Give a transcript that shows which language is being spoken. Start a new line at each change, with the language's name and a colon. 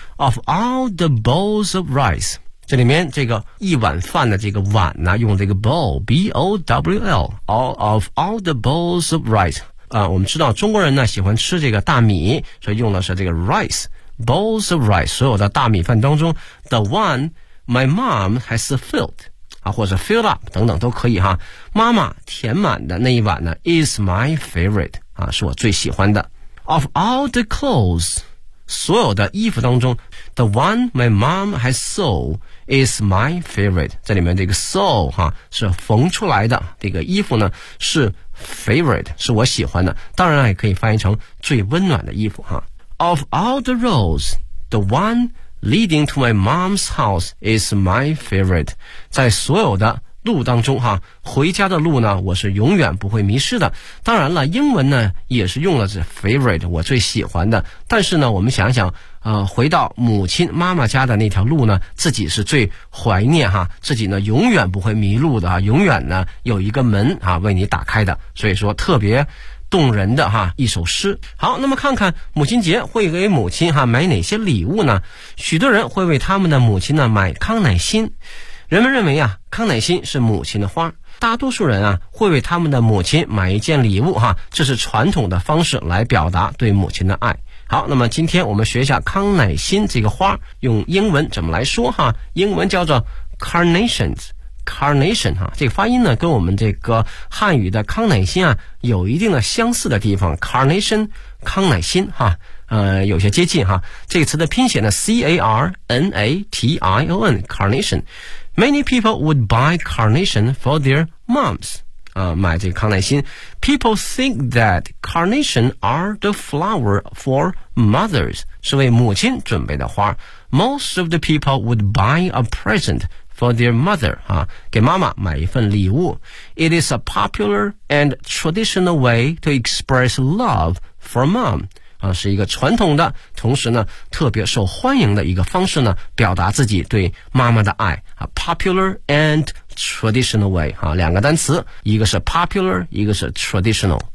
English: of all the bowls of rice，
Chinese: 这里面这个一碗饭的这个碗呢，用这个
English: bowl B-O-W-L of all the bowls of rice
Chinese: 啊，我们知道中国人呢喜欢吃这个大米，所以用的是这个
English: rice bowls of rice，
Chinese: 所有的大米饭当中
English: the one my mom has filledあ、
Chinese: 或者
English: fill up
Chinese: 等等都可以哈。妈妈填满的那一碗呢
English: is my favorite
Chinese: 啊，是我最喜欢的。
English: Of all the clothes，
Chinese: 所有的衣服当中
English: ，the one my mom has sewed is my favorite。
Chinese: 这里面这个 sew 哈、啊、是缝出来的，这个衣服呢是 favorite， 是我喜欢的。当然也可以翻译成最温暖的衣服哈。
English: Of all the roads， the one leading to my mom's house is my favorite。
Chinese: 在所有的路当中哈，回家的路呢我是永远不会迷失的。当然了英文呢也是用了是 favorite， 我最喜欢的，但是呢我们想想回到母亲妈妈家的那条路呢，自己是最怀念哈，自己呢永远不会迷路的哈，永远呢有一个门啊为你打开的，所以说特别动人的哈一首诗。好，那么看看母亲节会给母亲哈买哪些礼物呢？许多人会为他们的母亲呢买康乃馨，人们认为啊康乃馨是母亲的花，大多数人啊会为他们的母亲买一件礼物哈，这是传统的方式来表达对母亲的爱。好，那么今天我们学一下康乃馨这个花用英文怎么来说哈，英文叫做 carnation 哈，这个发音呢跟我们这个汉语的康乃馨啊有一定的相似的地方， carnation 康乃馨哈，有些接近哈。这个词的拼写呢 carnation carnation。
English: Many people would buy carnation for their moms
Chinese: 啊，买这个康乃馨。
English: People think that carnation are the flower for mothers，
Chinese: 是为母亲准备的花。
English: Most of the people would buy a present. For their mother,
Chinese: 啊，给妈妈买一份礼物。
English: It is a popular and traditional way to express love for mom,
Chinese: 啊，是一个传统的，同时呢，特别受欢迎的一个方式呢，表达自己对妈妈的爱。啊，
English: popular and traditional way,
Chinese: 啊，两个单词，一个是 popular, 一个是 traditional。